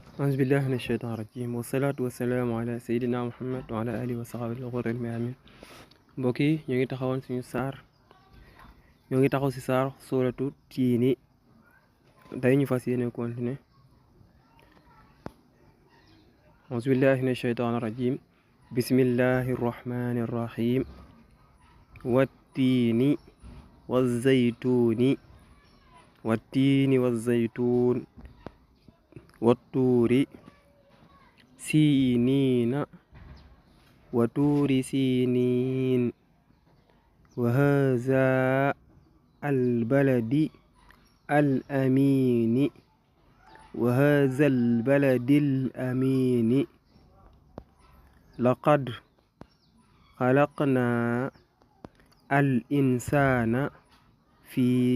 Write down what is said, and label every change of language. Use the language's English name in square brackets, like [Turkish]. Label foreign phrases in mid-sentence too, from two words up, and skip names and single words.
[Arabic] أعوذ بالله من الشيطان الرجيم والصلاة والسلام على سيدنا محمد وعلى آله وصحبه الغر الميامين. [Wolof] mbokk yi ñu ngi taxawoon suñu saar ñoo ngi taxaw si saar [Arabic] سورة التين [Wolof] tey ñu fas yéene continuer. [Arabic] أعوذ بالله من الشيطان الرجيم بسم الله الرحمن الرحيم والتين والزيتون والطور سينين وطور سينين وهذا البلد الأمين لقد خلقنا الإنسان في